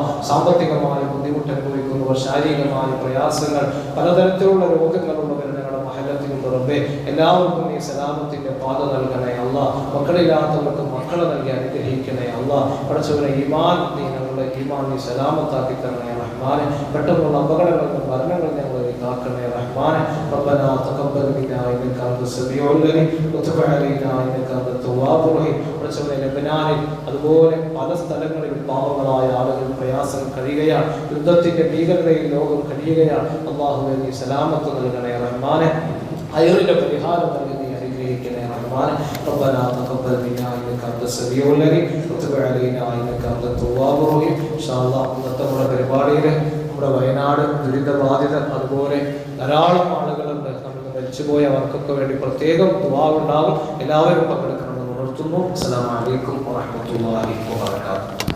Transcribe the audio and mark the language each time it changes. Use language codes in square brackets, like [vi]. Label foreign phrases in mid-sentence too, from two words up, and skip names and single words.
[ml] സാമ്പത്തികമായ ബുദ്ധിമുട്ട് അനുഭവിക്കുന്നവർ, ശാരീരികമായ പ്രയാസങ്ങൾ, പലതരത്തിലുള്ള രോഗങ്ങളുള്ളവർ ഞങ്ങളുടെ മഹല്ലത്തിലുള്ള റബ്ബേ, എല്ലാവർക്കും ഈ സലാമത്തിന്റെ പാത നൽകണേ അല്ലാഹ്. അല്ലാഹ്. മക്കളില്ലാത്തവർക്ക് മക്കളെ നൽകി അനുഗ്രഹിക്കണേ അല്ലാഹ്. പടച്ചവനെ ഈമാൻ നീ ഞങ്ങളുടെ ഈമാൻ നീ സലാമത്താക്കി തരണേ റഹ്മാനെ. പെട്ടെന്നുള്ള അപകടങ്ങളിൽ മരണങ്ങൾ ഞങ്ങളെ കാക്കണേ റഹ്മാനെ. [ar] ربنا تقبل منا انك انت السميع العليم وتب علينا انك انت التواب الرحيم. [ml] പടച്ചവനെ ലബനാനിൽ അതുപോലെ പല സ്ഥലങ്ങളിലും പാവങ്ങളായ ആളുകൾ പ്രയാസം കഴിയുകയാണ്. യുദ്ധത്തിന്റെ ഭീകരതയിൽ ലോകം കഴിയുകയാണ്. അല്ലാഹുവേ നീ സലാമത്ത് നൽകണേ റഹ്മാനെ. ഖൈറിന്റെ പരിഹാരം നൽകി നീ അനുഗ്രഹിക്കണേ റഹ്മാനെ. [ar] ربنا تقبل منا انك انت السميع العليم وتب علينا انك انت التواب الرحيم. إن شاء الله [ml] ഇന്നത്തെ നമ്മുടെ പരിപാടിയിൽ നമ്മുടെ വയനാട് ദുരിതബാധിതർ അതുപോലെ ധാരാളം ആളുകളുണ്ട്. നമ്മൾ മരിച്ചുപോയവർക്കൊക്കെ വേണ്ടി പ്രത്യേകം ദുആ ഉണ്ടാകും. എല്ലാവരും പങ്കെടുക്കണമെന്ന് ഉണർത്തുന്നു. [ar] السلام عليكم ورحمة الله وبركاته.